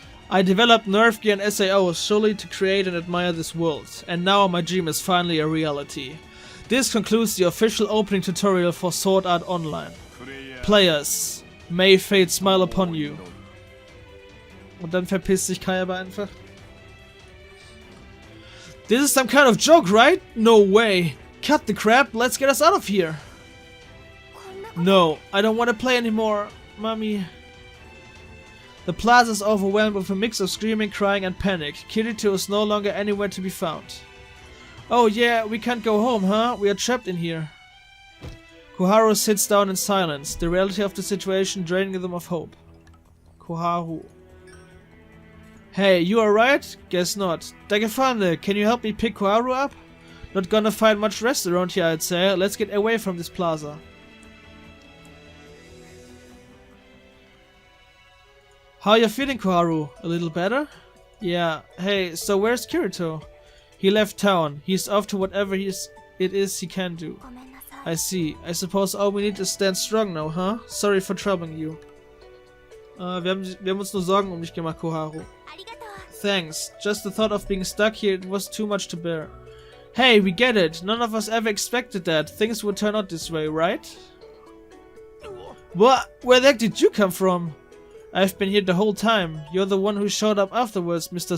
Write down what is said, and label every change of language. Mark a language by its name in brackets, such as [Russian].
[English] I developed nerf gear and SAO solely to create and admire this world, and now my dream is finally a reality. This concludes the official opening tutorial for Sword Art Online. Players, may fate smile upon you. [German] Und dann verpisst sich Kayaba einfach. [English] This is some kind of joke, right? No way. Cut the crap, let's get us out of here. No, I don't want to play anymore, mommy. The plaza is overwhelmed with a mix of screaming, crying and panic. Kirito is no longer anywhere to be found. Oh yeah, we can't go home, huh? We are trapped in here. Koharu sits down in silence, the reality of the situation draining them of hope. Koharu. Hey, you alright? Guess not. Dagefane, can you help me pick Koharu up? Not gonna find much rest around here, I'd say. Let's get away from this plaza. How are you feeling, Koharu? A little better? Yeah. Hey, so where's Kirito? He left town. He's off to whatever it is he can do. I see. I suppose all we need is stand strong now, huh? Sorry for troubling you. [German] Wir haben uns nur Sorgen um dich gemacht, Koharu. [English] Thanks. Just the thought of being stuck here, it was too much to bear. Hey, we get it. None of us ever expected that. Things would turn out this way, right? What? Where the heck did you come from? I've been here the whole time. You're the one who showed up afterwards, Mr.